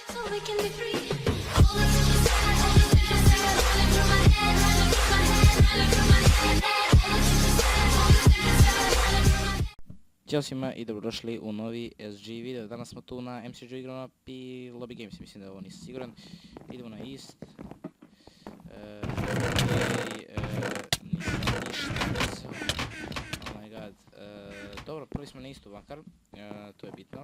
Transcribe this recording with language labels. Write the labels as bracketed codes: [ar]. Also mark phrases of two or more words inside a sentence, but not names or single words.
[en] we can be free. All the things you said, all the things you said, running through my head, running through my head, running through my head. All the things you said, all the things you said, running through my head. [sr] Ćao svima i dobrodošli u novi SG video. Danas smo tu na MCG igrama i Lobby Games, mislim da ovo nisam siguran. Idemo na East. Nisam ništa desio. [en] Oh my god. [sr] Dobro, prvi smo na Eastu makar, to je bitno.